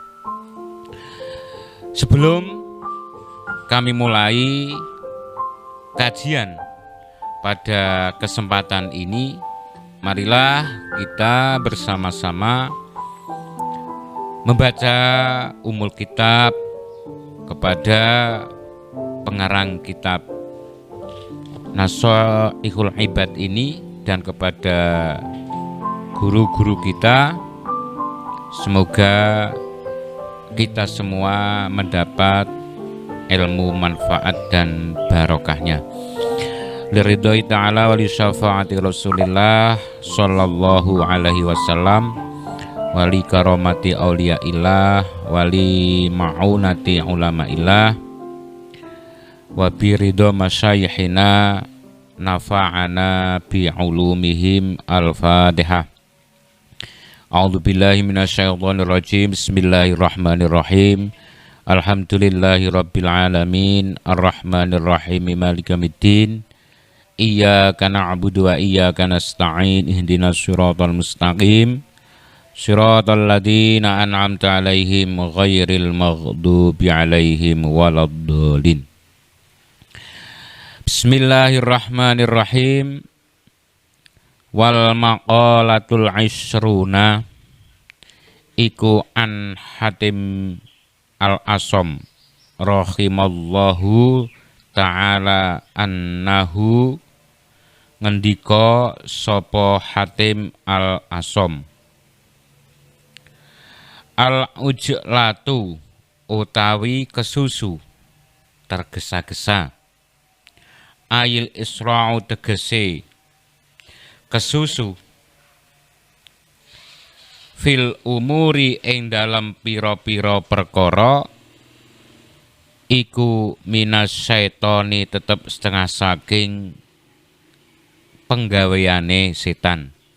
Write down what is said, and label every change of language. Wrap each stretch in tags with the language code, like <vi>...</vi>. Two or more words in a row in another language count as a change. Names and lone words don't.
<id>Sebelum kami mulai kajian pada kesempatan ini, marilah kita bersama-sama membaca</id> <ar>أم الكتاب</ar> <id>kepada pengarang kitab Nashaihul Ibad ini dan kepada guru-guru kita. Semoga kita semua mendapat ilmu manfaat dan barokahnya.</id> <ar>لرضاه تعالى ولشفاعة رسول الله صلى الله عليه وسلم ولكرامة أولياء الله ولمعونة علماء الله وبرضى مشايخنا نفعنا بعلومهم. الفاتحة. أعوذ بالله من الشيطان الرجيم. بسم الله الرحمن الرحيم. الحمد لله رب العالمين الرحمن الرحيم مالك يوم الدين. إياك نعبد وإياك نستعين اهدنا الصراط المستقيم صراط الذين أنعمت عليهم غير المغضوب عليهم ولا الضالين. بسم الله الرحمن الرحيم. والمقالة العشرون iku عن حاتم الأصم رحمه الله تعالى أنه</ar> <jv>ngendika sapa</jv> <ar>Hatim al-Asham,</ar> <jv>al-ujlatu utawi kesusu tergesa-gesa,</jv> <ar>أي الإسراع</ar> <jv>tegese kesusu,</jv> <ar>في الأمور</ar> <jv>ing dalam pira-pira perkara, iku</jv> <ar>من الشيطان</ar> <jv>tetep setengah saking penggaweane setan.</jv>